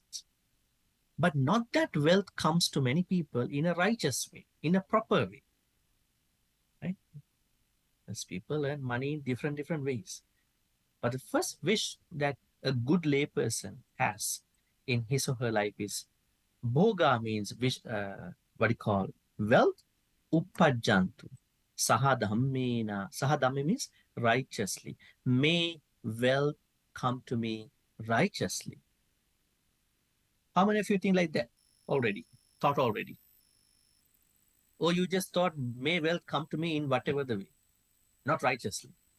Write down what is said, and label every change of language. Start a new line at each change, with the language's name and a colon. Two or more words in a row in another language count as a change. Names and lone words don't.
English: But not that wealth comes to many people in a righteous way, in a proper way. Right? As people earn money in different ways. But the first wish that a good layperson has in his or her life is Bhoga means wish, what do you call wealth, uppajantu. Sahadhammena. Sahadhamma means righteously. May wealth come to me righteously. How many of you think like that already? Thought already? Or you just thought, may wealth come to me in whatever the way, not righteously.